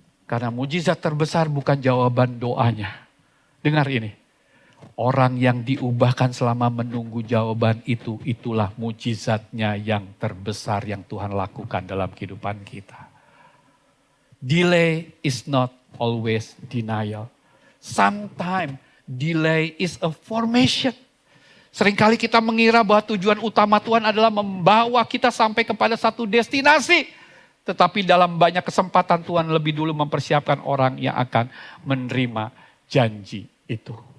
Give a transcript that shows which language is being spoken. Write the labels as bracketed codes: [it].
[id] Karena mujizat terbesar bukan jawaban doanya. Dengar ini. Orang yang diubahkan selama menunggu jawaban itu, itulah mujizatnya yang terbesar yang Tuhan lakukan dalam kehidupan kita. [en] Delay is not always denial. Sometimes delay is a formation. [id] Seringkali kita mengira bahwa tujuan utama Tuhan adalah membawa kita sampai kepada satu destinasi. Tetapi dalam banyak kesempatan Tuhan lebih dulu mempersiapkan orang yang akan menerima janji itu.